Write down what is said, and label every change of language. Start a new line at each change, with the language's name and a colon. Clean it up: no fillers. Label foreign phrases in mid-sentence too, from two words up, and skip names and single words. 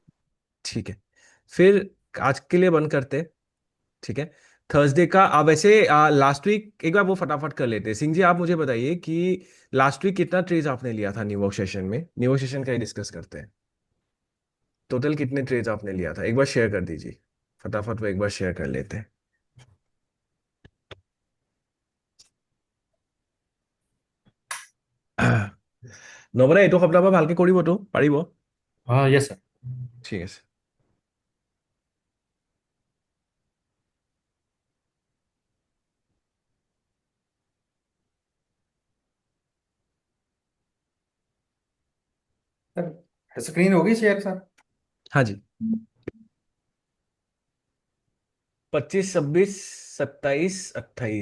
Hindi: ठीक है, फिर आज के लिए बंद करते हैं, ठीक है। थर्सडे का वैसे
English: last week
Hindi: एक बार वो फटाफट कर लेते हैं। सिंह जी आप मुझे बताइए कि
English: last week
Hindi: कितना ट्रेज आपने लिया था न्यूयॉर्क सेशन में, न्यूयॉर्क सेशन का ही डिस्कस करते हैं। टोटल कितने ट्रेज आपने लिया था एक बार शेयर कर दीजिए, फटाफट वो एक बार शेयर कर लेते हैं।
Assamese: নবৰা এইটো সপ্তাহৰ পৰা ভালকে কৰিবতো পাৰিব?
English: yes sir.
Assamese: ঠিক আছে।
Hindi: सर स्क्रीन होगी शेयर सर? हाँ जी। 25, 26, 27, 28।